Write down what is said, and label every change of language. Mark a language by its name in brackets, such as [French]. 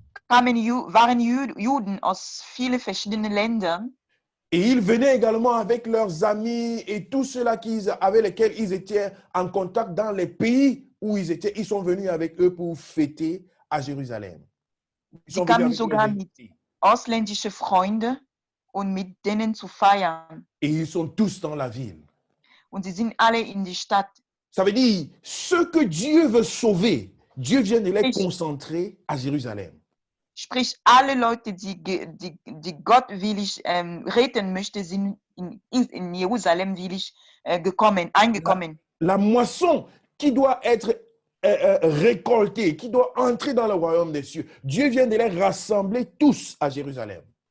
[German] waren Juden aus vielen verschiedenen Ländern. [French] Et ils venaient également avec leurs amis et tous ceux-là avec lesquels ils étaient en contact dans les pays où ils étaient. Ils sont venus avec eux pour fêter à Jérusalem. [German] Sie kamen sogar mit ausländischen Freunden und mit denen zu feiern. [French] Et ils sont tous dans la ville. [German] Und sie sind alle in die Stadt. [French] Ça veut dire, ceux que Dieu veut sauver, Dieu vient de les concentrer à Jérusalem. [German] Sprich, alle Leute, die Gott willig retten möchte, sind in Jerusalem willig eingekommen. [French] La moisson qui doit être récoltée, qui doit entrer dans le royaume des cieux, Dieu vient de les rassembler tous à Jérusalem.